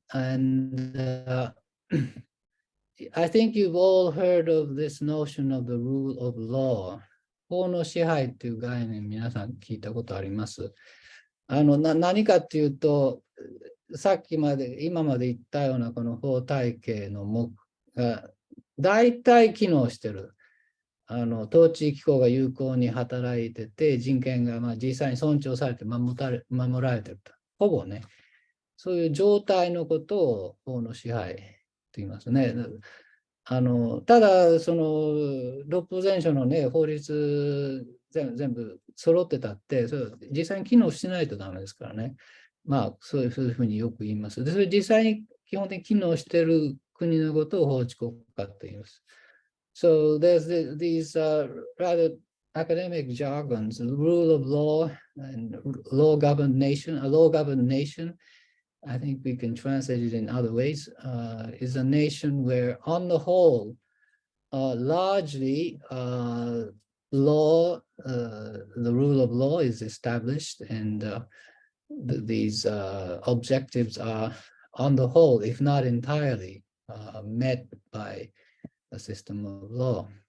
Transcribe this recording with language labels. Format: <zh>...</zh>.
<en>And I think you've all heard of this notion of the rule of law.</en> <ja>法の支配という概念、皆さん聞いたことあります。何かっていうと、今まで言ったようなこの法体系のが大体機能してる。統治機構が有効に働いてて、人権が実際に尊重されて守られてると。ほぼね、そういう状態のことを法の支配と言いますね。ただ、その六法全書のね、法律全部揃ってたって、実際に機能してないとダメですからね。そういうふうによく言います。で、それ実際に基本的に機能している国のことを法治国家と言います。</ja> <en>So there's these rather academic jargons, rule of law and law-governed nation, a law-governed nation, I think we can translate it in other ways, is a nation where on the whole, largely law, the rule of law is established, and these objectives are on the whole, if not entirely, met by a system of law.</en>